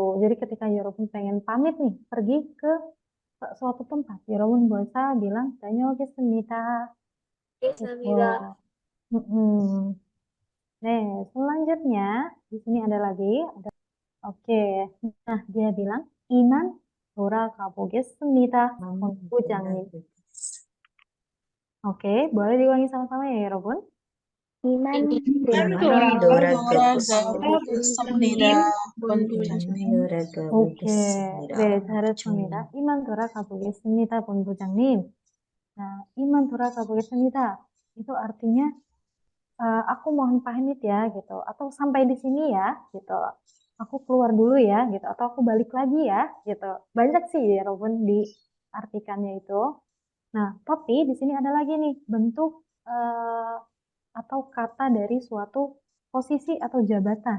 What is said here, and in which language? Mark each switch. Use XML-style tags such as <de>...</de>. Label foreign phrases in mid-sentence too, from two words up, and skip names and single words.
<id>Jadi ketika Yorobun pengen pamit nih, pergi ke suatu tempat, Yorobun bisa bilang 다녀오겠습니다. Nah, selanjutnya di sini ada lagi. Oke, nah dia bilang</id> <ko>이만 돌아가 보겠습니다, 본부장님.</ko> <id>Oke, boleh diulangi sama-sama ya, Robun?</id> <ko>이만 돌아가보겠습니다. 본부장님. 오케이. 네, 본부장님. 잘했습니다. 이만 돌아가 보겠습니다, 본부장님. Nah, iman 돌아가 보겠습니다.</ko> <id>Itu artinya aku mohon pamit ya gitu, atau sampai di sini ya gitu. Aku keluar dulu ya gitu, atau aku balik lagi ya gitu. Banyak sih ya Robun diartikannya itu. Nah, tapi di sini ada lagi nih bentuk atau kata dari suatu posisi atau jabatan.</id>